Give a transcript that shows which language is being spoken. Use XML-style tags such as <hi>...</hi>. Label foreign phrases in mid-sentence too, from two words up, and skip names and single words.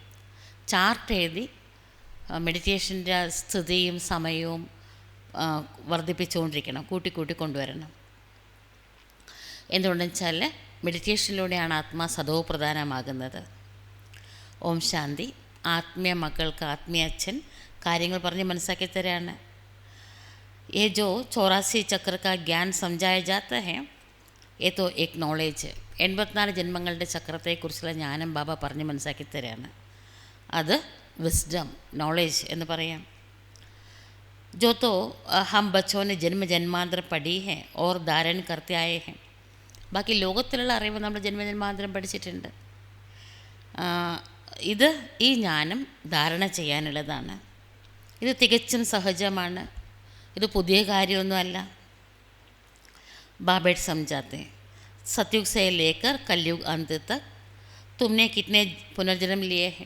<ml>ചാർട്ട് എഴുതി മെഡിറ്റേഷൻ്റെ സ്ഥിതിയും സമയവും വർദ്ധിപ്പിച്ചുകൊണ്ടിരിക്കണം, കൂട്ടി കൊണ്ടുവരണം. എന്തുകൊണ്ടെന്ന് വെച്ചാൽ മെഡിറ്റേഷനിലൂടെയാണ് ആത്മാ സദോപ്രധാനമാകുന്നത്. ഓം ശാന്തി. ആത്മീയ മക്കൾക്ക് ആത്മീയ അച്ഛൻ കാര്യങ്ങൾ പറഞ്ഞ് മനസ്സാക്കി തരാണ്.</ml> <hi>ये जो 84 चक्र का ज्ञान समझाया जाता है, ये तो एक नॉलेज है.</hi> <ml>84 ജന്മങ്ങളുടെ ചക്രത്തെക്കുറിച്ചുള്ള ജ്ഞാനം ബാബ പറഞ്ഞ് മനസ്സാക്കി തരാണ്. അത് വിസ്ഡം, നോളേജ് എന്ന് പറയാം.</ml> <hi>जो तो हम बच्चों ने जन्म जन्मांतर पढ़ी है और धारण करते आए हैं.</hi> <ml>ബാക്കി ലോകത്തിലുള്ള അറിവ് നമ്മൾ ജന്മജന്മാന്തരം പഠിച്ചിട്ടുണ്ട്. ഈ ജ്ഞാനം ധാരണ ചെയ്യാനുള്ളതാണ്. ഇത് തികച്ചും സഹജമാണ്, ഇത് പുതിയ കാര്യമൊന്നുമല്ല.</ml> <hi>बाबा बैठ समझाते सतयुग से लेकर कलियुग अंत तक तुमने कितने पुनर्जन्म लिए हैं.</hi>